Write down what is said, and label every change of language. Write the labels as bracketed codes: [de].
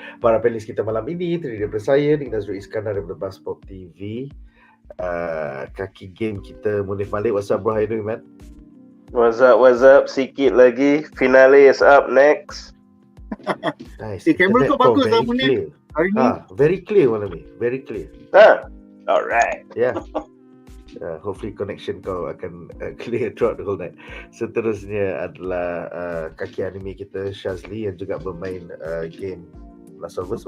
[ms] Para panelis kita malam ini terdiri daripada saya, Nadzru Iskandar daripada BuzzPopTV. Kaki game kita Munif Malik. [en] What's up bro, how you doing man? What's up? [ms] Sikit lagi. [en] Finale is up next. Nice. [ms] Kamera kau bagus lah Munif hari ni. [en] Very clear [ms] malam ni. [en] Very clear. Alright. Yeah. Hopefully connection [ms] kau akan [en] clear throughout the whole night. [ms] Seterusnya adalah kaki anime kita Shazli yang juga bermain game Last of Us.